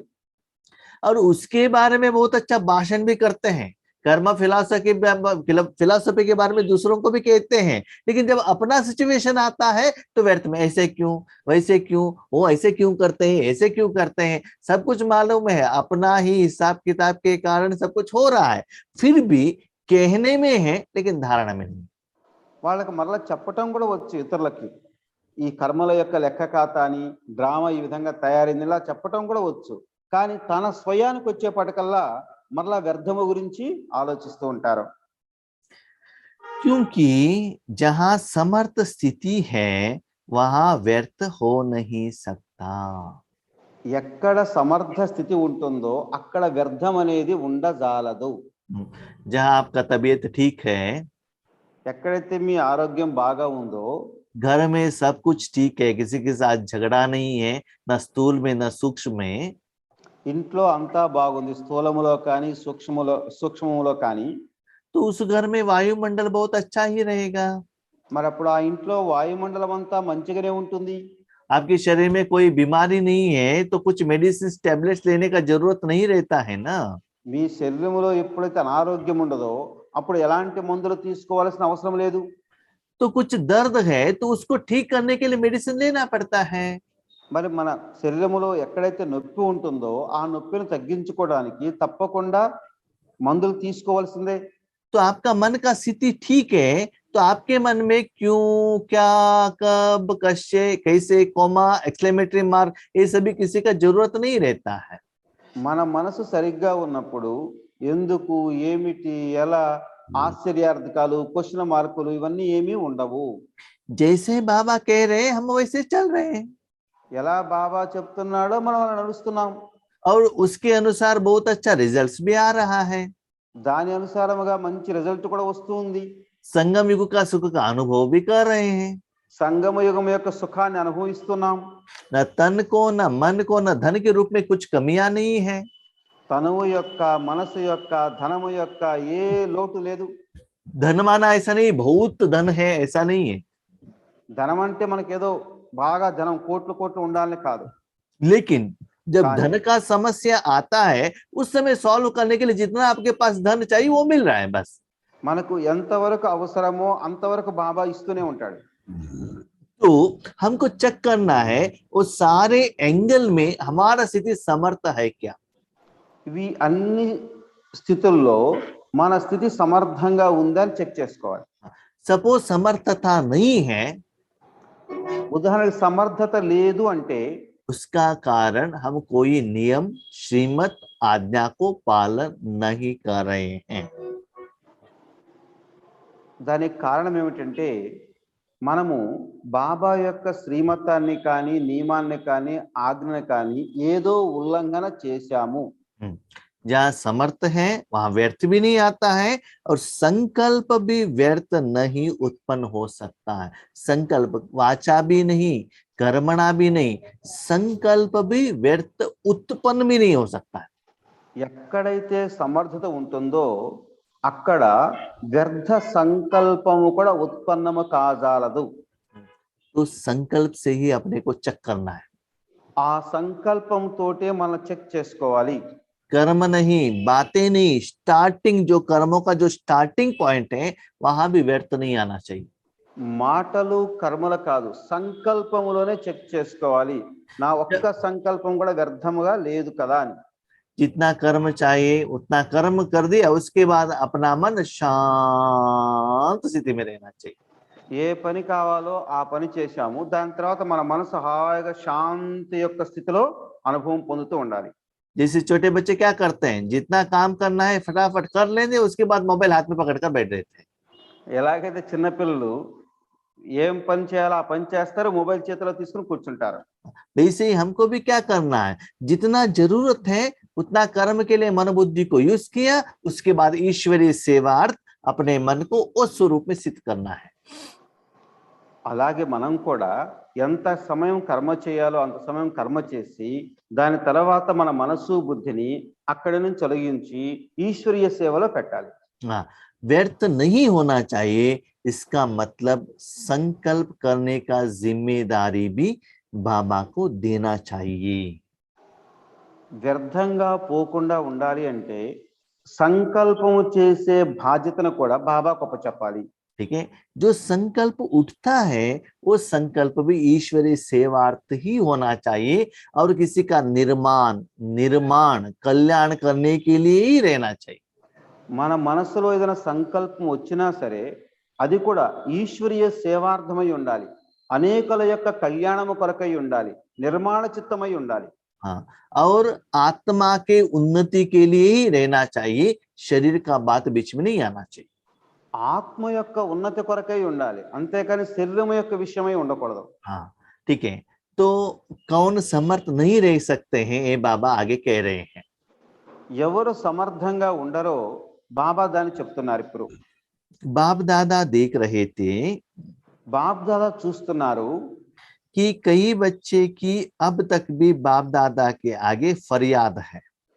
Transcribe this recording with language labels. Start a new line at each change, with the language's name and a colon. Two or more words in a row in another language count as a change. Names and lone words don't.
Hindi: और उसके बारे में बहुत अच्छा भाषण भी करते हैं, कर्म फिलॉसफी के बारे में दूसरों को भी कहते हैं, लेकिन जब अपना सिचुएशन आता है तो व्यर्थ में ऐसे क्यों, वैसे क्यों, वो ऐसे क्यों करते हैं, ऐसे क्यों करते हैं, सब कुछ मालूम है, अपना ही हिसाब किताब के कारण सब कुछ हो रहा है, फिर भी कहने में है लेकिन धारणा में नहीं।
Telugu: వాళ్ళకి మరలా చెప్పటం కూడా వచ్చు ఇతరులకి, ఈ కర్మల యొక్క లెక్క ఖాతా అని డ్రామా ఈ విధంగా తయారైంది ఇలా చెప్పటం కూడా వచ్చు, కానీ తన స్వయానికి వచ్చేపటికల్లా మరలా వ్యర్థము గురించి ఆలోచిస్తూ ఉంటారు.
Hindi: क्योंकि जहां समर्थ स्थिति है वहां व्यर्थ हो नहीं सकता।
Telugu: ఎక్కడ సమర్థ స్థితి ఉంటుందో అక్కడ వ్యర్థం అనేది ఉండజాలదు.
Hindi: जहां आपका तबीयत ठीक है,
Telugu: ఎక్కడైతే మీ ఆరోగ్యం బాగా ఉందో,
Hindi: घर में सब कुछ ठीक है, किसी के साथ झगड़ा नहीं है, न स्थूल में न सूक्ष्म में,
Telugu: ఇంట్లో అంతా బాగుంది, స్థూలములో కానీ సూక్ష్మములో కానీ,
Hindi: तो उस घर में वायुमंडल बहुत अच्छा ही रहेगा।
Telugu: మరి అప్పుడు ఆ ఇంట్లో వాయుమండలం అంతా మంచిగానే ఉంటుంది.
Hindi: आपके शरीर में कोई बीमारी नहीं है तो कुछ
English: medicine tablets
Hindi: लेने का जरूरत नहीं रहता है ना।
Telugu: మీ శరీరంలో ఎప్పుడైతే అనారోగ్యం ఉండదో అప్పుడు ఎలాంటి మందులు తీసుకోవాల్సిన అవసరం లేదు.
Hindi: तो कुछ दर्द है तो उसको ठीक करने के लिए मेडिसिन लेना पड़ता है।
Telugu: మరి మన శరీరంలో ఎక్కడైతే నొప్పి ఉంటుందో ఆ నొప్పిని తగ్గించుకోవడానికి తప్పకుండా మందులు తీసుకోవాల్సిందే.
Hindi: तो आपका मन का स्थिति ठीक है तो आपके मन में क्यों, क्या, कब, कैसे, कैसे, कोमा,
English: exclamatory mark
Hindi: ये सभी किसी का जरूरत नहीं रहता है।
Telugu: మన మనసు సరిగ్గా ఉన్నప్పుడు ఎందుకు, ఏమిటి, ఎలా, ఆశ్చర్యార్థకాలు,
English: question marks
Telugu: ఇవన్నీ ఏమీ ఉండవు.
Hindi: जैसे बाबा कह रहे हैं हम वैसे चल रहे हैं
Telugu: ఎలా బాబా చెప్తున్నాడో మనం అలా నడుస్తున్నాం.
Hindi: और उसके अनुसार बहुत अच्छा रिजल्ट्स भी आ रहा है।
Telugu: దాని అనుసారముగా మంచి రిజల్ట్ కూడా వస్తుంది.
Hindi: संगम युग का सुख का अनुभव भी कर रहे हैं।
Telugu: సంగమ యుగం యొక్క సుఖాన్ని అనుభవిస్తున్నాం.
Hindi: न तन को, न मन को, न धन के रूप में कुछ कमियां नहीं है।
Telugu: తనువు యొక్క, మనసు యొక్క, ధనము యొక్క ఏ లోటు లేదు.
Hindi: धन माना ऐसा नहीं बहुत धन है, ऐसा नहीं है।
Telugu: ధనం అంటే మనకేదో బాగా ధనం కోట్లు కోట్లు ఉండాలని కాదు.
Hindi: लेकिन जब
Telugu: కానీ
Hindi: धन का समस्या आता है उस समय सॉल्व करने के लिए जितना आपके पास धन चाहिए वो मिल रहा है बस।
Telugu: మనకు ఎంతవరకు అవసరమో అంతవరకు బాబా ఇస్తూనే ఉంటాడు.
Hindi: तो हमको चेक करना है वो सारे एंगल में हमारा स्थिति समर्थ है क्या।
Telugu: ఇవి అన్ని స్థితుల్లో మన స్థితి సమర్థంగా ఉందని చెక్ చేసుకోవాలి.
Hindi: सपोज समर्थता नहीं है,
Telugu: ఉదాహరణకు సమర్థత లేదు అంటే
Hindi: उसका कारण हम कोई नियम, श्रीमत, आज्ञा को पालन नहीं कर रहे हैं।
Telugu: దానికి కారణం ఏమిటంటే మనము బాబా యొక్క శ్రీమతాన్ని కానీ, నియమాన్ని కానీ, ఆజ్ఞని కానీ ఏదో ఉల్లంఘన చేశాము.
Hindi: जहाँ समर्थ है वहां व्यर्थ भी नहीं आता है और संकल्प भी व्यर्थ नहीं उत्पन्न हो सकता है। संकल्प वाचा भी नहीं, कर्मणा भी नहीं, संकल्प भी व्यर्थ उत्पन्न भी नहीं हो सकता है।
Telugu: ఎక్కడైతే సమర్థత ఉంటుందో అక్కడ వ్యర్థ సంకల్పము కూడా ఉత్పన్నము కాజాలదు.
Hindi: तो संकल्प से ही अपने को चेक करना है।
Telugu: ఆ సంకల్పంతోటే మనం చెక్ చేసుకోవాలి.
Hindi: कर्म नहीं, बातें नहीं, स्टार्टिंग जो कर्मों का जो
English: starting point
Hindi: है वहां भी व्यर्थ नहीं आना चाहिए।
Telugu: మాటలు కర్మలు కాదు, సంకల్పములోనే చెక్ చేసుకోవాలి. నా ఒక్క సంకల్పం కూడా వ్యర్థముగా లేదు కదా అని.
Hindi: जितना कर्म चाहिए उतना कर्म कर दिया उसके बाद अपना मन शांत स्थिति में रहना चाहिए।
Telugu: ఏ పని కావాలో ఆ పని చేశాము, దాని తర్వాత మన మనసు హాయిగా శాంతి యొక్క స్థితిలో అనుభవం పొందుతూ ఉండాలి.
Hindi: जैसे छोटे बच्चे क्या करते हैं, जितना काम करना है फटाफट कर लेंगे उसके बाद मोबाइल हाथ में पकड़कर बैठ रहते हैं।
Telugu: ఎలాగైతే చిన్నపిల్లలు ఏం పని చేయాలో ఆ పని చేస్తారు, మొబైల్ చేతిలో తీసుకుని కూర్చుంటారు.
Hindi: वैसे ही हमको भी क्या करना है, जितना जरूरत है उतना कर्म के लिए मन बुद्धि को यूज किया, उसके बाद ईश्वरीय सेवार्थ अपने मन को उस स्वरूप में सिद्ध करना है।
Telugu: అలాగే మనం కూడా ఎంత సమయం కర్మ చేయాలో అంత సమయం కర్మ చేసి దాని తర్వాత మన మనసు బుద్ధిని అక్కడి నుంచి తొలగించి ఈశ్వరీయ సేవలో పెట్టాలి.
Hindi: हाँ, व्यर्थ नहीं होना चाहिए, इसका मतलब संकल्प करने का जिम्मेदारी भी बाबा को देना चाहिए।
Telugu: వ్యర్థంగా పోకుండా ఉండాలి అంటే సంకల్పము చేసే బాధ్యతను కూడా బాబాకు అప్పచెప్పాలి.
Hindi: ठीक है, जो संकल्प उठता है वो संकल्प भी ईश्वरीय सेवार्थ ही होना चाहिए और किसी का निर्माण कल्याण करने के लिए ही रहना चाहिए।
Telugu: మన మనసులో ఏదైనా సంకల్పం వచ్చినా సరే అది కూడా ఈశ్వరీయ సేవార్థమై ఉండాలి, అనేకల యొక్క కళ్యాణము కొరకై ఉండాలి, నిర్మాణ చిత్తమై ఉండాలి.
Hindi: हाँ, और आत्मा के उन्नति के लिए ही रहना चाहिए, शरीर का बात बीच में नहीं आना चाहिए।
Telugu: ఆత్మ యొక్క ఉన్నతి కొరకై ఉండాలి, అంతేకాని శరీరం యొక్క విషయమై ఉండకూడదు.
Hindi: हाँ ठीक है, तो कौन समर्थ नहीं रह सकते हैं ये बाबा आगे कह रहे हैं।
Telugu: ఎవరు సమర్థంగా ఉండరో బాబా దాన్ని చెప్తున్నారు. ఇప్పుడు
Hindi: बाप दादा देख रहे थे
Telugu: బాప్ దాదా చూస్తున్నారు
Hindi: कि कई बच्चे की अब तक भी बाप दादा के आगे फरियाद है।